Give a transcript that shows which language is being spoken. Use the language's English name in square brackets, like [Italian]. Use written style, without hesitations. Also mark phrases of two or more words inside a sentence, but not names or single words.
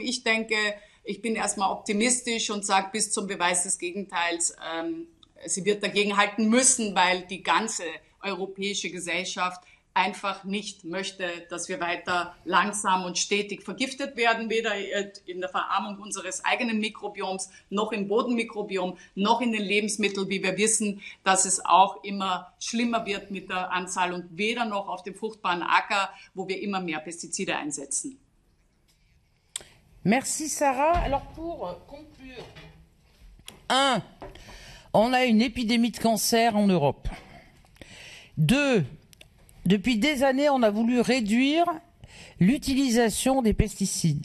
[German] Ich denke, ich bin erstmal optimistisch und sage bis zum Beweis des Gegenteils, sie wird dagegenhalten müssen, weil die ganze europäische Gesellschaft einfach nicht möchte, dass wir weiter langsam und stetig vergiftet werden, weder in der Verarmung unseres eigenen Mikrobioms, noch im Bodenmikrobiom, noch in den Lebensmitteln, wie wir wissen, dass es auch immer schlimmer wird mit der Anzahl und weder noch auf dem fruchtbaren Acker, wo wir immer mehr Pestizide einsetzen. [French] Merci Sarah. Alors pour conclure, 1, on a une épidémie de cancer en Europe. 2, depuis des années, on a voulu réduire l'utilisation des pesticides.